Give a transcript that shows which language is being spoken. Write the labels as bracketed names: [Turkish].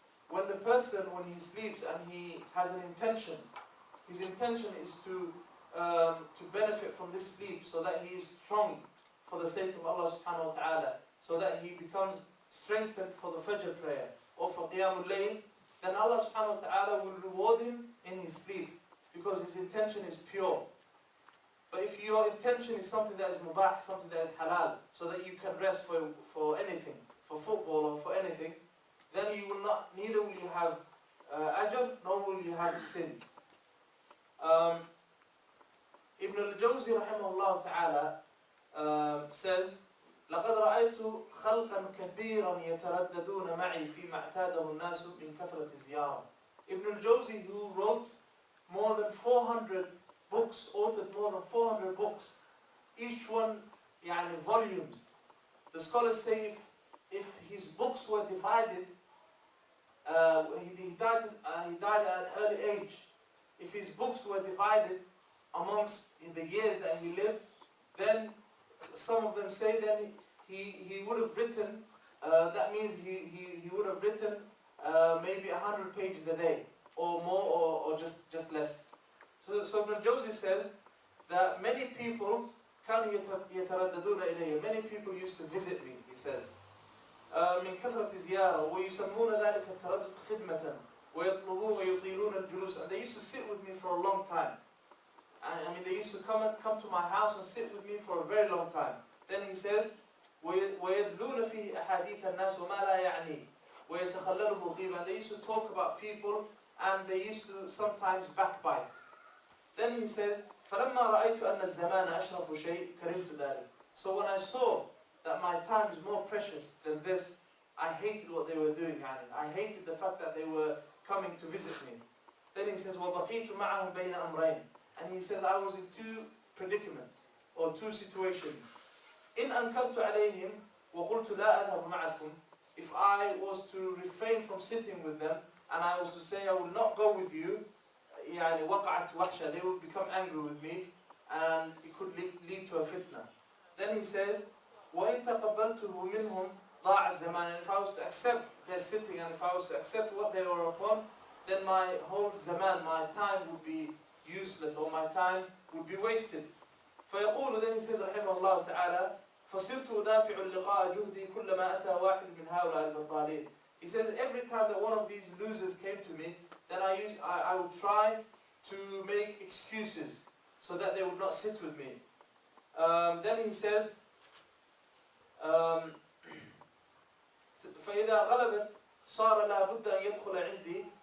[English] When the person, when he sleeps and he has an intention, his intention is to benefit from this sleep so that he is strong for the sake of Allah subhanahu wa ta'ala, so that he becomes strengthened for the Fajr prayer or for Qiyamul Layl, then Allah subhanahu wa ta'ala will reward him in his sleep because his intention is pure. But if your intention is something that is mubah, something that is halal, so that you can rest for anything, for football or for anything, then you will not, neither will you have ajr, nor will you have sins. Ibn al-Jawzi rahimahullah ta'ala says, [Arabic] لقد رأيت خلقا كثيرا يترددون معي فيما اعتاده الناس من كثرة الزيارة. [English] Ibn al-Jawzi, who wrote more than 400 books, authored more than 400 books, each one يعني volumes. The scholars say if his books were divided, he died at an early age. If his books were divided amongst the years that he lived, then some of them say that he would have written, that means he would have written maybe 100 pages a day, or more, or just less. So Ibn Jawzi says that many people [Arabic] كانوا يترددون إلي. [English] Many people used to visit me, he says. [Arabic] من كثرة زيارة ويسمون ذلك التردد خدمة ويطلبون ويطيلون الجلوس. [English] And they used to sit with me for a long time. I mean, they used to come to my house and sit with me for a very long time. Then he says, [Arabic] ويدلون فيه أحاديث الناس وما لا يعنيه ويتخلله غيبا. [English] They used to talk about people and they used to sometimes backbite. Then he says, [Arabic] فلما رأيت أن الزمان أشرف شيء كرهت ذلك. [English] So when I saw that my time is more precious than this, I hated what they were doing. I hated the fact that they were coming to visit me. Then he says, [Arabic] وبقيت معهم بين أمرين. [English] And he says, I was in two predicaments or two situations. [Arabic] إن أنكرت عليهم وقلت لا أذهب معكم. [English] If I was to refrain from sitting with them and I was to say I will not go with you, [Arabic] يعني وقعت وحشة, [English] they would become angry with me and it could lead to a fitna. Then he says, [Arabic] وإن تقبلته منهم ضاع الزمان. [English] And if I was to accept their sitting and if I was to accept what they were upon, then my whole zaman, my time would be useless or my time would be wasted. [Arabic] فيقول, [English] then he says [Arabic] رحمه الله تعالى, فصرت أدافع اللقاء جهدي كلما أتى واحد من هؤلاء البطالين. [English] He says every time that one of these losers came to me, then I would try to make excuses so that they would not sit with me. Then he says, [Arabic] فإذا غلبت صار لا بد أن يدخل عندي.